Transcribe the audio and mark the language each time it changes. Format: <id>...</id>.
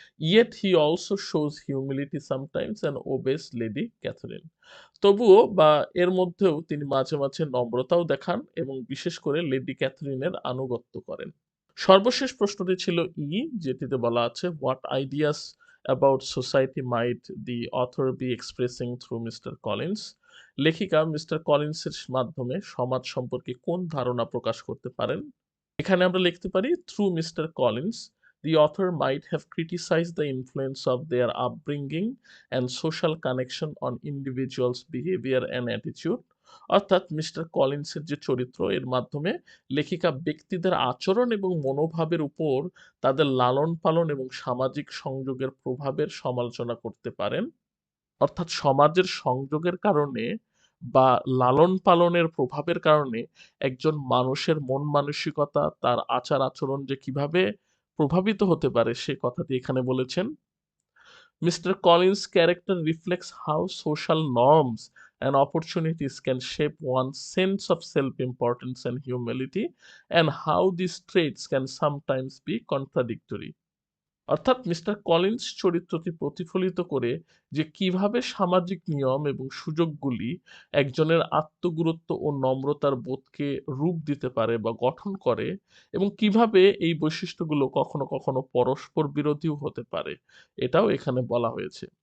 <en>yet he also shows humility sometimes and obeys Lady Catherine,</en> <bn>তবুও বা এর মধ্যেও তিনি মাঝে মাঝে নম্রতাও দেখান এবং বিশেষ করে লেডি ক্যাথরিনের আনুগত্য করেন। সর্বশেষ প্রশ্নটি ছিল ই, যেটিতে বলা আছে</bn> <en>What ideas about society might the author be expressing through Mister Collins?</en> <bn>লেখিকা মিস্টার কলিন্সের মাধ্যমে সমাজ সম্পর্কে কোন ধারণা প্রকাশ করতে পারেন? এখানে আমরা লিখতে পারি</bn> <en>Through Mister Collins the author might have criticized the influence of their upbringing and social connection on individuals' behavior and attitude.</en> <bn>অর্থাৎ মিস্টার কলিন্সের যে চরিত্র, এর মাধ্যমে লেখিকা ব্যক্তিদের আচরণ এবং মনোভাবের উপর তাদের লালন পালন এবং সামাজিক সংযোগের প্রভাবের সমালোচনা করতে পারেন। অর্থাৎ সমাজের সংযোগের কারণে বা লালন পালনের প্রভাবের কারণে একজন মানুষের মন মানসিকতা, তার আচার আচরণ যে কিভাবে প্রভাবিত হতে পারে সে কথাটি এখানে বলেছেন।</bn> <en>Mister Collins character reflects how social norms and opportunities can shape one's sense of self-importance and humility, and how these traits can sometimes be contradictory.</en> <bn>অর্থাৎ মিস্টার কলিন্স চরিত্রটি প্রতিফলিত করে যে কিভাবে সামাজিক নিয়ম এবং সুযোগগুলি একজনের আত্মগুরুত্ব ও নম্রতার বোধকে রূপ দিতে পারে বা গঠন করে, এবং কিভাবে এই বৈশিষ্ট্যগুলো কখনো কখনো পরস্পর বিরোধীও হতে পারে, এটাও এখানে বলা হয়েছে।</bn>